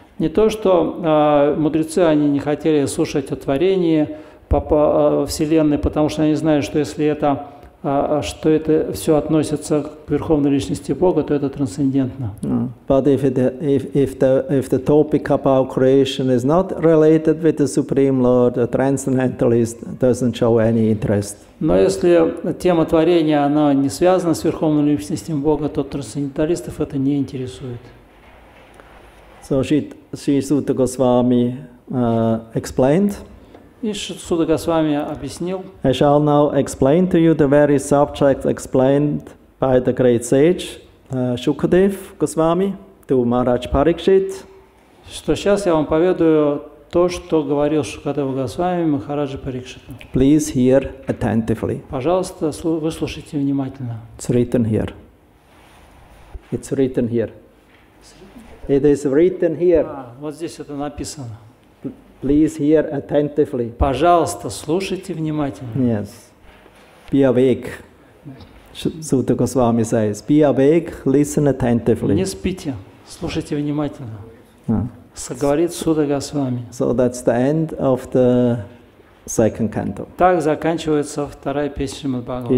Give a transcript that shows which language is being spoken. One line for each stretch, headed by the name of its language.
Russian: Не то, что мудрецы они не хотели слушать о творении Вселенной, потому что они знают, что если это все относится к Верховной Личности Бога, то это трансцендентно.
English: But if the topic about creation is not related with the Supreme Lord, the transcendentalist doesn't show any interest.
Russian: Но если тема творения она не связана с Верховной Личностью Бога, то трансценденталистов это не интересует.
English: So Sri Suta Goswami explained.
Russian: И Сута Госвами объяснил.
English: I shall now explain to you the very subjects explained by the great sage Shukadev Goswami to Maharaj Parikshit.
Russian: Что сейчас я вам поведаю то, что говорил Шукадева Госвами Махараджа Парикшиту.
English: Please hear attentively.
Russian: Пожалуйста, выслушайте внимательно.
English: It's written here. It's written here. It is written here.
Russian: Вот здесь это написано.
English: Please hear attentively.
Russian: Пожалуйста, слушайте внимательно.
English: Yes. Be awake. Suta Goswami says, be awake, listen attentively.
Russian: Не спите, слушайте внимательно. Говорит Сута Госвами.
English: So that's the end of the second canto.
Russian: Так заканчивается вторая песня Шримад Бхагаватам.